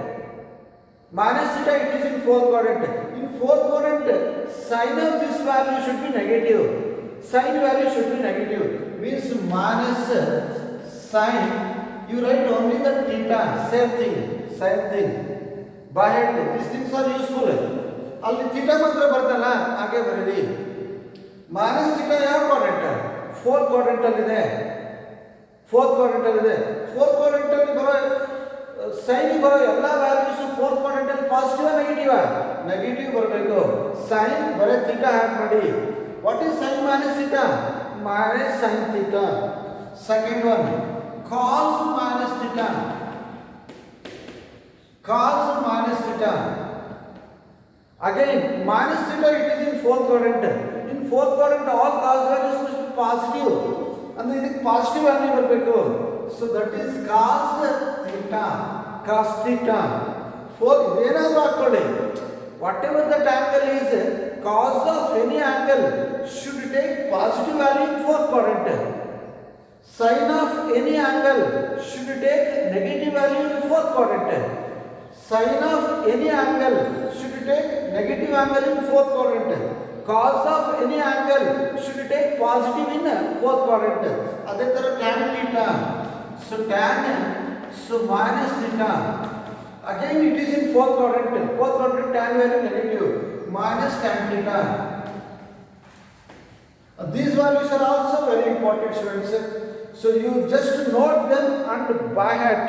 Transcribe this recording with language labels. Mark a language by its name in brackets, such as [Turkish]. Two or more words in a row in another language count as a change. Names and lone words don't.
[English] In fourth quadrant, sign of this value should be negative. Sign value should be negative. Means minus sign. You write only the theta. Same thing. By head. These things are useful. [Kannada] ಅಲ್ಲಿ theta ಮಾತ್ರ ಬರ್ತಲ್ಲ, ಹಾಗೆ ಬರೀರಿ. [English] Minus theta [Kannada] ಯಾವ ಕ್ವಾಡ್ರೆಂಟ್? [English] fourth quadrant [Kannada] ಅಲ್ಲಿ ಇದೆ. [English] Fourth quadrant [Kannada] ಅಲ್ಲಿ ಬರೋ ಸೈನ್ ಬರೋ ಎಲ್ಲ [English] values fourth quadrant [Kannada] ಅಲ್ಲಿ [English] positive negative negative [Kannada] ಬರಬೇಕು. ಸೈನ್ ಬರೀ [English] theta add [Kannada] ಮಾಡಿ. [English] what is sine minus theta? minus sine theta. second one cos minus theta. Cos minus theta. Again minus theta it is in fourth quadrant. In fourth quadrant all cos values must be positive. [Kannada] ಅಂದ್ರೆ ಇದಕ್ಕೆ [English] positive value [Kannada] ಬರಬೇಕು. [English] so that is cos theta. Cos theta. [Kannada] ಫೋರ್ ಏನಾದರೂ ಹಾಕೊಳ್ಳಿ. [English] whatever that angle is cos of any angle should take positive value in fourth quadrant. Sin of any angle should take negative value in fourth quadrant. Sin of any angle should take negative angle in fourth quadrant. Cos of any angle should take positive in fourth quadrant. [Kannada] ಅದೇ ತರ [English] tan theta. So tan so minus theta. Again it is in fourth quadrant. Fourth quadrant tan value negative. Minus tan theta. These values are also very important, students. So you just note them and by heart.